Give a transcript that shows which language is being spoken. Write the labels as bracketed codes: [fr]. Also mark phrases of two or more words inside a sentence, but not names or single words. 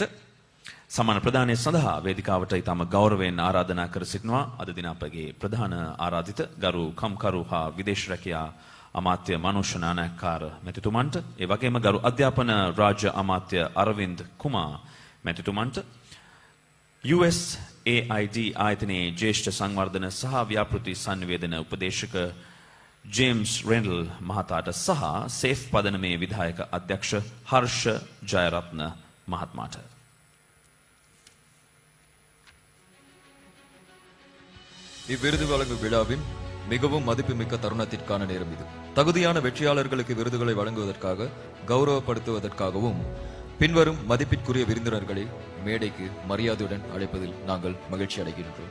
[si] සම්මාන ප්‍රදානය සඳහා වේදිකාවට ඉතාම ගෞරවයෙන් ආරාධනා කර සිටිනවා අද දින අපගේ ප්‍රධාන ආරාධිත ගරු කම්කරු හා විදේශ රැකියා අමාත්‍ය මනෝෂ නානායක්කාර මැතිතුමන්ට, ඒ වගේම ගරු අධ්‍යාපන රාජ්‍ය අමාත්‍ය අරවින්ද් කුමාර් මැතිතුමන්ට, USAID ආයතනයේ ජ්‍යෙෂ්ඨ සංවර්ධන සහ ව්‍යාපෘති සංවේදන උපදේශක ජේම්ස් රෙන්ඩල් මහතාට සහ සේෆ් පදනමේ විධායක අධ්‍යක්ෂ හර්ෂ ජයරත්න මහත්මයාට. [ta] இவ்விருது வழங்கும் விழாவின் மிகவும் மதிப்புமிக்க தருணத்திற்கான நேரம் இது. தகுதியான வெற்றியாளர்களுக்கு விருதுகளை வழங்குவதற்காக கௌரவப்படுத்துவதற்காகவும் பின்வரும் மதிப்பிற்குரிய விருந்தினர்களை மேடைக்கு மரியாதையுடன் அழைப்பதில் நாங்கள் மகிழ்ச்சி அடைகின்றோம்.